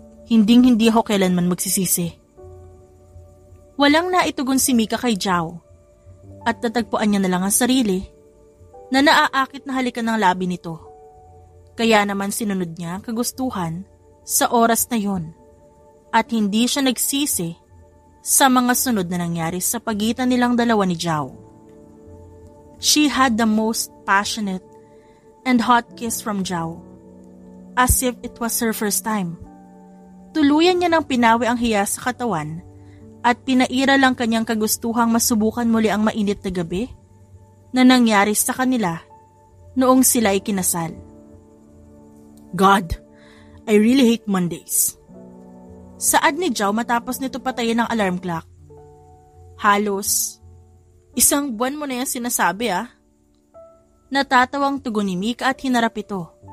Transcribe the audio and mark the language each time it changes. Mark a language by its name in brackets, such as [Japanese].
[Filipino] Hindi ako kailanman magsisisi. Walang naitugon si Mika kay Zhao at natagpuan niya na lang ang sarili na naaakit na halikan ng labi nito. Kaya naman sinunod niya ang kagustuhan sa oras na yon at hindi siya nagsisi sa mga sunod na nangyari sa pagitan nilang dalawa ni Zhao. [English] She had the most passionate and hot kiss from Zhao, as if it was her first time. [Filipino] Tuluyan niya ng pinawi ang hiya sa katawan at pinaira lang kanyang kagustuhang masubukan muli ang mainit na gabi na nangyari sa kanila noong sila ay kinasal. [English] God, I really hate Mondays. [Filipino] Saad ni Zhao matapos nito patayin ang alarm clock. Halos, 1 buwan mo na yan sinasabi Natatawang tugon ni Mika at hinarap ito.